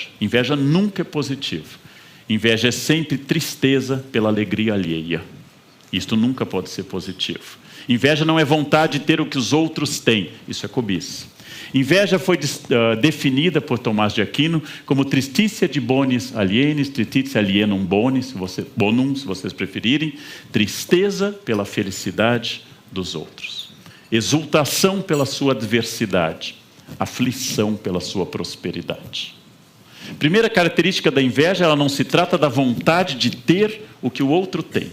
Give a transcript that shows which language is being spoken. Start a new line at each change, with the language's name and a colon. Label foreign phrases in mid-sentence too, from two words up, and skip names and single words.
Portuguese: Inveja nunca é positiva. Inveja é sempre tristeza pela alegria alheia. Isto nunca pode ser positivo. Inveja não é vontade de ter o que os outros têm. Isso é cobiça. Inveja foi definida por Tomás de Aquino como
Latin: tristitia de bonis alienis, tristitia alienum bonis, bonum,
Portuguese: se vocês preferirem, tristeza pela felicidade dos outros, exultação pela sua adversidade, aflição pela sua prosperidade. Primeira característica da inveja, ela não se trata da vontade de ter o que o outro tem.